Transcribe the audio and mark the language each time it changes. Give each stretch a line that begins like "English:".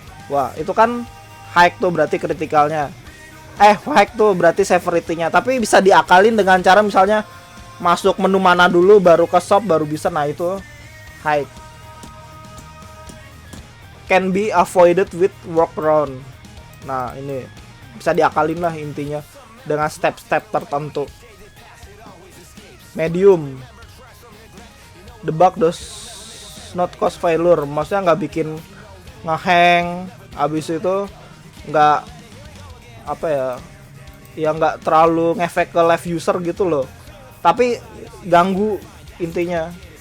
Indonesian: Wah itu kan hack tuh, berarti kritikalnya hack tuh berarti severity-nya, tapi bisa diakalin dengan cara misalnya masuk menu mana dulu baru ke shop baru bisa. Nah itu hack.
English: Can be avoided with workaround.
Indonesian: Nah ini bisa diakalin lah intinya dengan step-step tertentu.
English: Medium, the bug does not cause failure,
Indonesian: maksudnya nggak bikin ngehang, abis itu nggak nggak terlalu ngefek ke live user gitu loh, tapi ganggu intinya.